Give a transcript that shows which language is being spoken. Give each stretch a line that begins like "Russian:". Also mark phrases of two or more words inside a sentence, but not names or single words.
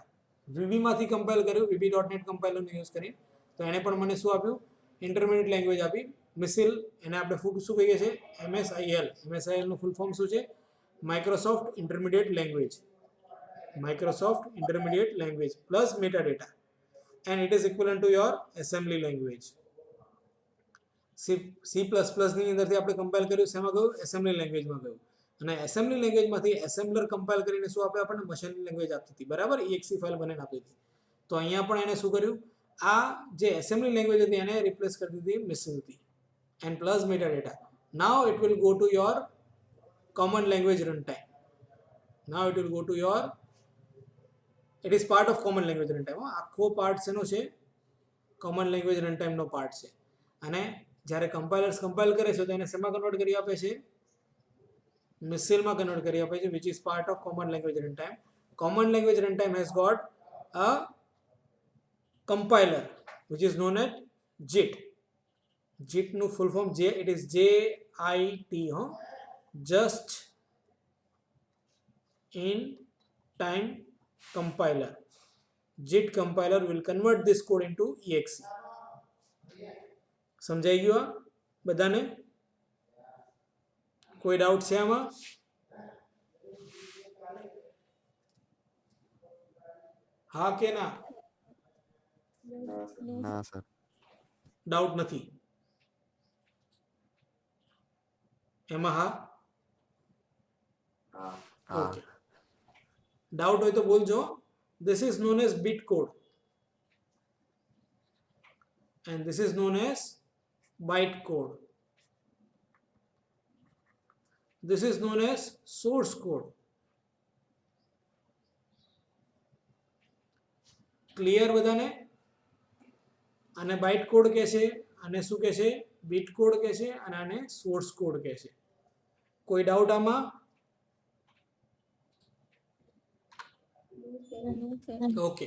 Gujarati: VB માંથી કમ્પાઇલ કર્યું, VB.NET કમ્પાઇલરનો યુઝ કરી, તો એને પણ મને શું આપ્યું?
English: intermediate language
Gujarati: આપી, મિસિલ. એને આપણે શું કહીએ છીએ? MSIL. MSIL નું
English: full form
Gujarati: શું છે? માઇક્રોસોફ્ટ ઇન્ટરમીડિયેટ લેંગ્વેજ.
English: Microsoft intermediate language plus meta data, and it is equivalent to your assembly language.
Gujarati: C++ ની અંદરથી આપણે કમ્પાઇલ કર્યું, શેમાં ગયું?
English: assembly languageમાં
Gujarati: ગયું. અને
English: assembly languageમાંથી
Gujarati: એસેમ્બલર કમ્પાઇલ કરીને શું આપે આપણને?
English: machine language
Gujarati: આપતી હતી, બરાબર? exe ફાઇલ બનાવીને આપી હતી. તો અહીંયા પણ એને શું કર્યું? આ જે
English: assembly language
Gujarati: હતી એને રિપ્લેસ કરી દીધી મિસિલથી,
English: and plus metadata. Now it will go to your common language runtime. Now it will go to your, it is part of common language runtime.
Gujarati: આખો પાર્ટ શેનો છે?
English: common language runtime નો પાર્ટ છે.
Gujarati: અને જ્યારે કમ્પાઇલર્સ કમ્પાઇલ કરે છે તો એને શેમાં કન્વર્ટ કરી આપે છે? મિસિલમાં કન્વર્ટ કરી આપે છે,
English: which is part of common language runtime. Common language runtime has got a compiler which is known as JIT. JIT નું ફૂલ ફોર્મ J, it is JIT, just in time compiler. JIT compiler will convert this code into exe.
Gujarati: સમજાઈ ગયું આ બધાને? કોઈ ડાઉટ છે આમાં? હા કે ના? ના સર. ડાઉટ નથી એમાં? હા, હા. ઓકે. ડાઉટ હોય તો બોલજો.
English: This is known as bit code and this is known as byte code. This is known as source code.
Gujarati: ક્લિયર બધાને? આને
English: byte code
Gujarati: કહે છે, આને શું કહે છે?
English: bit code
Gujarati: કહે છે, અને આને
English: source code
Gujarati: કહે છે. કોઈ ડાઉટ આમાં? ઓકે.